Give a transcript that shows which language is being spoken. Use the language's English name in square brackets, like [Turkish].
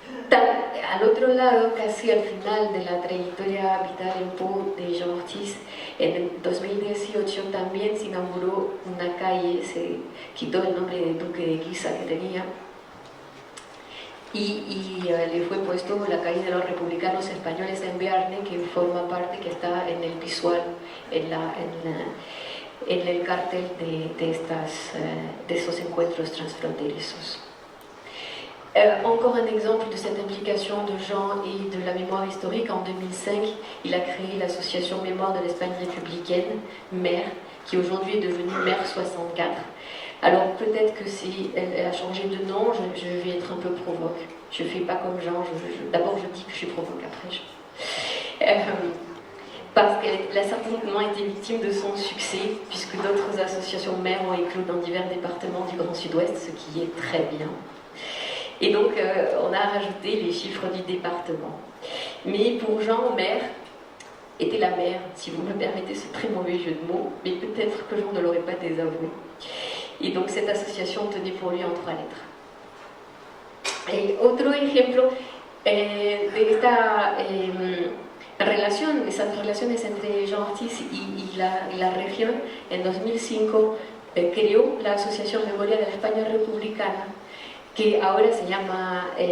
[Spanish] Al otro lado, casi al final de la trayectoria vital en Po de Jean Ortiz, en el 2018 también se inauguró una calle, se quitó el nombre de Duque de Guisa que tenía, y le fue puesto la calle de los Republicanos Españoles en Bearne, que forma parte, que está en el visual, en el cartel de esos encuentros transfronterizos. [French] Encore un exemple de cette implication de Jean et de la mémoire historique. En 2005, il a créé l'association Mémoire de l'Espagne républicaine, MER, qui aujourd'hui est devenue MER 64. Alors peut-être que elle a changé de nom, je vais être un peu provoque. Je ne fais pas comme Jean, d'abord je dis que je suis provoque, après parce qu'elle a certainement été victime de son succès, puisque d'autres associations MER ont éclos dans divers départements du Grand Sud-Ouest, ce qui est très bien. Et donc, on a rajouté les chiffres du département. Mais pour Jean, MER était la mère, si vous me permettez ce très mauvais jeu de mots, mais peut-être que Jean ne l'aurait pas désavoué. Et donc, cette association tenait pour lui en 3 lettres. [Spanish] Et otro ejemplo de esta relación, esas relaciones entre Jean Ortiz y la región, en 2005 creó la Asociación Memoria de la España Republicana, que ahora se llama